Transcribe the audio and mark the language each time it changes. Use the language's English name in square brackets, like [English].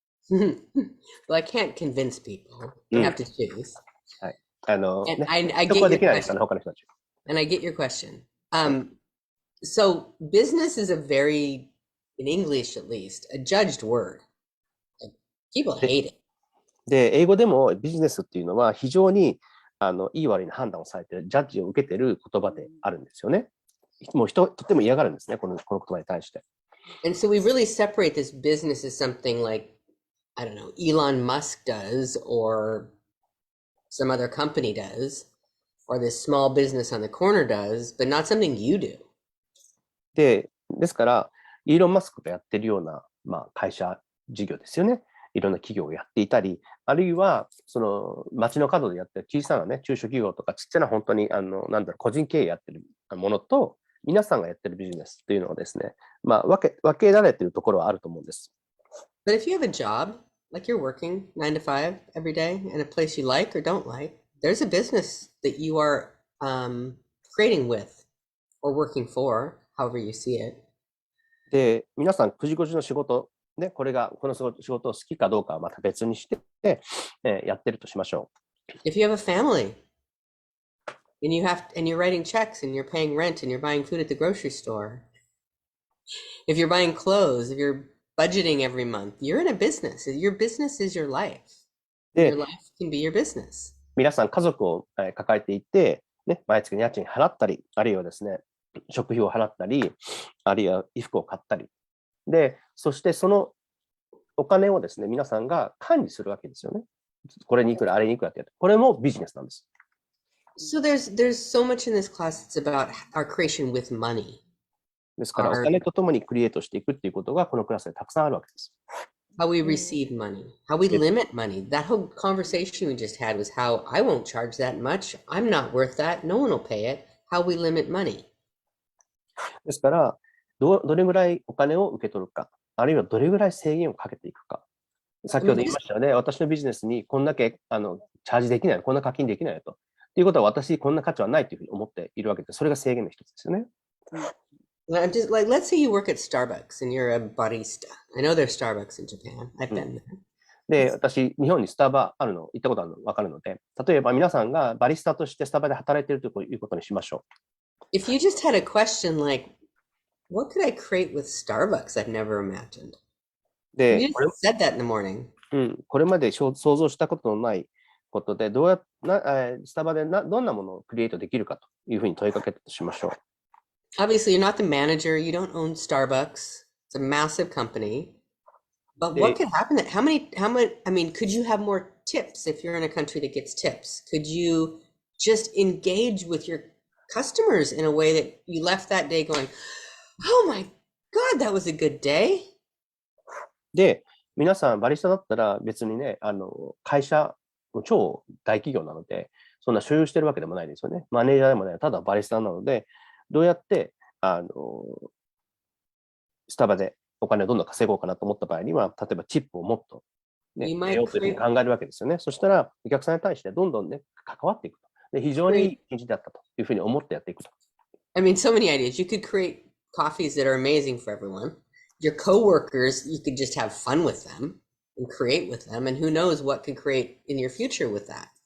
[English] Well, I can't convince people. You have to choose. And I get your question. And I get your question. So business is a very, in English at least, a judged word. People hate it. [Japanese] で、英語でもビジネスっていうのは非常にいい悪いの判断をされている、ジャッジを受けている言葉であるんですよね。もうとっても嫌がるんですね、この言葉に対して。 [English] And so we really separate this business as something like, I don't know, Elon Musk does, or some other company does, or this small business on the corner does, but not something you do. [Japanese] ですから、イーロン・マスクがやってるような、会社事業ですよね。いろんな企業をやっていたり、あるいは、その街の角でやってる小さなね、中小企業とかちっちゃな本当に、個人経営やってるものと、皆さんがやってるビジネスっていうのはですね、分けられてるところはあると思うんです。 [English] But if you have a job, like you're working 9 to 5 every day in a place you like or don't like, there's a business that you are creating with or working for, however you see it. [Japanese] で、皆さん9時5時の仕事、ね、この仕事を好きかどうかはまた別にして、やってるとしましょう。 [English] If you have a family and you're writing checks and you're paying rent and you're buying food at the grocery store, if you're buying clothes, if you're budgeting every month, you're in a business. Your business is your life. Your life can be your business. [Japanese] 皆さん家族を抱えていて、ね、毎月に家賃払ったり、あるいはですね、食費を払ったり、あるいは衣服を買ったり。で、そしてそのお金をですね、皆さんが管理するわけですよね。これにいくら、あれにいくらってやって。これもビジネスなんです。 [English] So there's so much in this class that's about our creation with money. [Japanese] ですから、お金とともにクリエイトしていくっていうことがこのクラスでたくさんあるわけです。 [English] How we receive money, how we limit money. That whole conversation we just had was how I won't charge that much. I'm not worth that. No one will pay it. How we limit money. [Japanese] ですから、どれぐらいお金を受け取るか、あるいはどれぐらい制限をかけていくか。先ほど言いましたよね、私のビジネスにこんだけチャージできない、こんな課金できないと。ということは私こんな価値はないというふうに思っているわけで、それが制限の一つですよね。 [English] I'm just like, let's say you work at Starbucks and you're a barista. I know there's Starbucks in Japan. I've been there. [Japanese] で、私、日本にスタバあるの、行ったことあるの分かるので、例えば皆さんがバリスタとしてスタバで働いているということにしましょう。 [English] If you just had a question like, what could I create with Starbucks I've never imagined? [Japanese] で、 [English] You just said that in the morning. [Japanese] これまで想像したことのないことで、スタバでどんなものをクリエイトできるかというふうに問いかけたとしましょう。 [English] Obviously, you're not the manager. You don't own Starbucks. It's a massive company. But what could happen? How many, I mean, could you have more tips if you're in a country that gets tips? Could you just engage with your customers in a way that you left that day going, oh my God, that was a good day? [Japanese] で、皆さんバリスタだったら別にね、会社、超大企業なので、そんな所有してるわけでもないですよね。マネージャーでもない、ただバリスタなので、どうやって、スタバでお金をどんどん稼ごうかなと思った場合には、例えばチップをもっと、ね、 [English] You [Japanese] 得 [English] might [Japanese] ようというふうに [English] create, [Japanese] 考えるわけですよね。そしたら、お客さんに対してどんどんね、関わっていくと。で、非常にいい一日だったというふうに思ってやっていくと。 [English] I mean, so many ideas. You could create coffees that are amazing for everyone. Your coworkers, you could just have fun with them and create with them. And who knows what could create in your future with that.